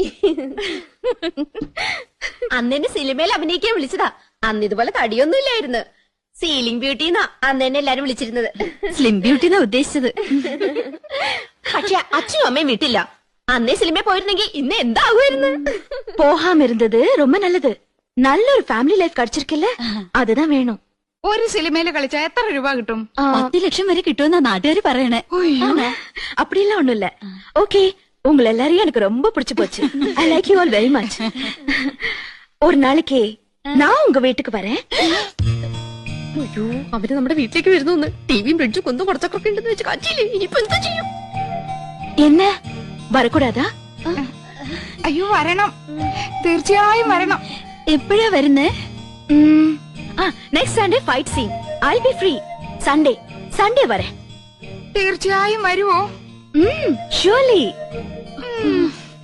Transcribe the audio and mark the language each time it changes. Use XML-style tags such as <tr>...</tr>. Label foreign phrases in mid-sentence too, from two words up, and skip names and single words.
<ml>അന്നെന്നെ സിനിമയിൽ അഭിനയിക്കാൻ വിളിച്ചതാ. അന്ന് ഇതുപോലെ തടിയൊന്നും ഇല്ലായിരുന്നു.</ml> <en>ceiling beauty</en> <ml>എന്നാ അന്ന് തന്നെ എല്ലാരും വിളിച്ചിരുന്നത്.</ml> <en>slim beauty</en> <ml>എന്നാ ഉദ്ദേശിച്ചത്. പക്ഷെ അച്ഛനും അമ്മയും വിട്ടില്ല. അന്നേ സിനിമയിൽ പോയിരുന്നെങ്കിൽ ഇന്ന് എന്താകുമായിരുന്നു?</ml> <ta>போகாம இருந்தது ரொம்ப நல்லது.</ta> <ml>നല്ലൊരു</ml> <en>family life</en> <ml>കടിച്ചിരിക്കല്ലേ, അതുതാ വേണം. ഒരു സിനിമയില് കളിച്ചാ എത്ര രൂപ കിട്ടും? 10 ലക്ഷം വരെ കിട്ടുമെന്നാ നാട്ടുകാര് പറയണേ.</ml> <ta>அப்படிலாம் ஒண்ணும் இல்ல. ஓகே, உங்களை எல்லாரையும் எனக்கு ரொம்ப பிடிச்சு போச்சு.</ta> <en>I like you all very much.</en> <ta>ஒரு நாளைக்கு நான் உங்க வீட்டுக்கு வரேன்.</ta> <ml>അയ്യോ, അവര് നമ്മുടെ വീട്ടിലേക്ക് വരുന്നു. ടിവിയും ഫ്രിഡ്ജും കൊന്നും കുറച്ചൊക്കെ ഉണ്ടെന്ന് വെച്ച് കാറ്റില്ലേ. ഇനിയിപ്പോ എന്താ ചെയ്യും?</ml> <ta>என்ன வரக்கூடாதா?</ta> <ml>അയ്യോ വരണം, തീർച്ചയായും വരണം. എപ്പോഴാ വരുന്നേ?</ml> <en>next Sunday fight scene. I be free.</en> <ml>സൺഡേ വരെ. തീർച്ചയായും വരുമോ? ഷുവർലി.</ml>